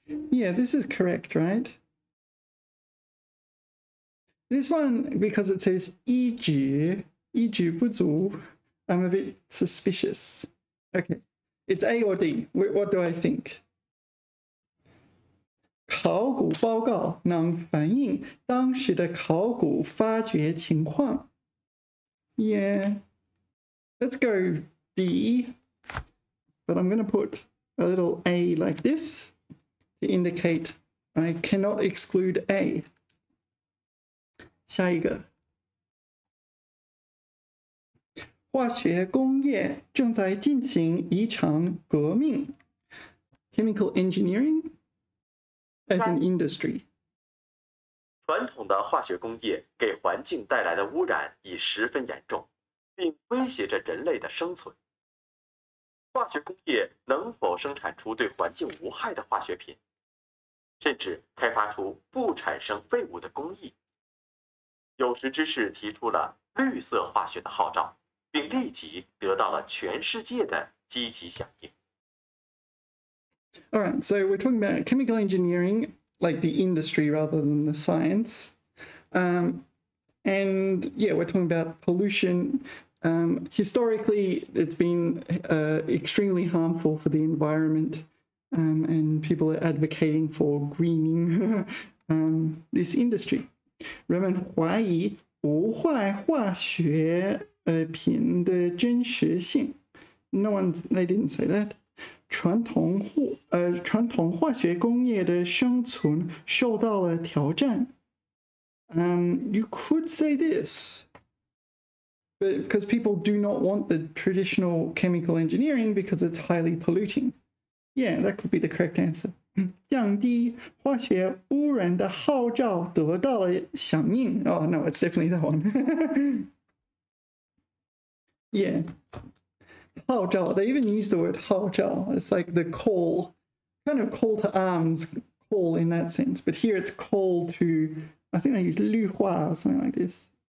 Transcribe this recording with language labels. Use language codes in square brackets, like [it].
[en] Yeah, this is correct, right? This one, because it says [zh] 一直不足, [en] I'm a bit suspicious. Okay, it's A or D. What do I think? [zh] 考古报告能反映当时的考古发掘情况。 [en] Yeah, let's go D, but I'm going to put a little A like this to indicate I cannot exclude A. [zh] 下一个，化学工业正在进行一场革命。 [en] Chemical engineering as an industry. [zh] 传统的化学工业给环境带来的污染已十分严重，并威胁着人类的生存。化学工业能否生产出对环境无害的化学品，甚至开发出不产生废物的工艺？有识之士提出了绿色化学的号召，并立即得到了全世界的积极响应。 [en] All right, so we're talking about chemical engineering, like the industry rather than the science. And yeah, we're talking about pollution. Historically, it's been extremely harmful for the environment. and people are advocating for greening this industry. [zh] 人们怀疑无坏化学品的真实性。 [en] No one, they didn't say that. [zh] 传统化学工业的生存受到了挑战。 [en] You could say this, but because people do not want the traditional chemical engineering because it's highly polluting. Yeah, that could be the correct answer. [zh] 降低化学污染的号召得到了响应。 [en] Oh no, it's definitely that one. Yeah. 号召. They even use the word 号召. It's like the call, kind of call to arms call in that sense. But here it's call to, I think they use 绿化 or something like this.